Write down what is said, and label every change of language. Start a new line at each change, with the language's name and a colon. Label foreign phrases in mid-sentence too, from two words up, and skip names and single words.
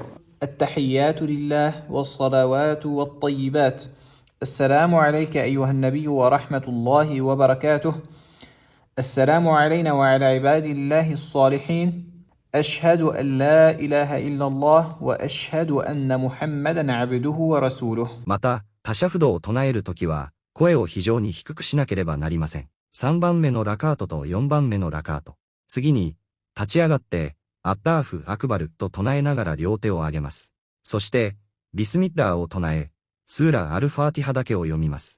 Arabic: التحيات لله والصلوات والطيبات. السلام عليك أيها النبي ورحمة الله وبركاته. السلام علينا وعلى عباد الله الصالحين. أشهد أن لا إله إلا الله وأشهد أن محمدا عبده ورسوله.
Japanese: また、タシャフドを唱えるときは、声を非常に低くしなければなりません。3番目のラカートと4番目のラカート。次に、立ち上がって、
Arabic: الله أكبر
Japanese: と唱えながら両手を上げます。そして、ビスミッラーを唱え、スーラ・アルファーティハだけを読みます。